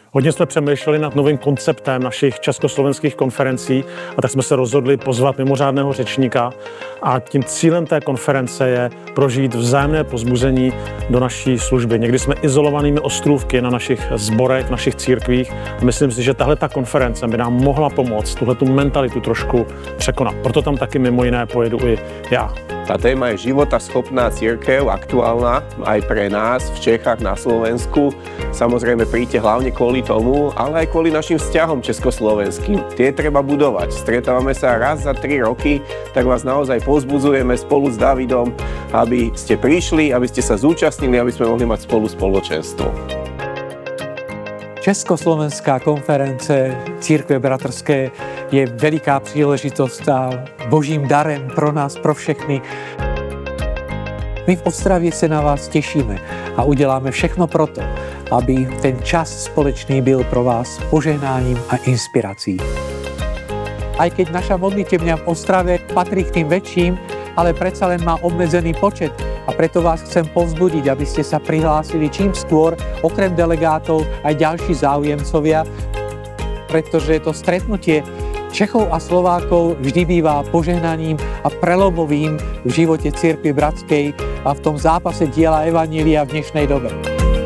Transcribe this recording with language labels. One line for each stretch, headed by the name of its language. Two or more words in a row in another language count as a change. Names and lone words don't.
Czech: Hodně jsme přemýšleli nad novým konceptem našich československých konferencí a tak jsme se rozhodli pozvat mimořádného řečníka a tím cílem té konference je prožít vzájemné povzbuzení do naší služby. Někdy jsme izolovanými ostrůvky na našich sborech, v našich církvích a myslím si, že tahle ta konference by nám mohla pomoct tuhletu mentalitu trošku překonat. Proto tam taky mimo jiné pojedu i já.
Slovak: Tá téma je životaschopná cirkev, aktuálna aj pre nás v Čechách, na Slovensku. Samozrejme príďte hlavne kvôli tomu, ale aj kvôli našim vzťahom československým. Tie treba budovať. Stretávame sa raz za 3 roky, tak vás naozaj povzbudzujeme spolu s Davidom, aby ste prišli, aby ste sa zúčastnili, aby sme mohli mať spolu spoločenstvo.
Czech: Československá konference Církve bratrské je veliká příležitost a božím darem pro nás, pro všechny. My v Ostravě se na vás těšíme a uděláme všechno proto, aby ten čas společný byl pro vás požehnáním a inspirací.
Slovak: Aj keď naša modlitebňa v Ostrave patrí k tým väčším, ale predsa len má obmedzený počet a preto vás chcem povzbudiť, aby ste sa prihlásili čím skôr, okrem delegátov aj ďalší záujemcovia, pretože to stretnutie Čechov a Slovákov vždy býva požehnaním a prelomovým v živote cirkvi bratskej a v tom zápase diela evanjelia v dnešnej dobe.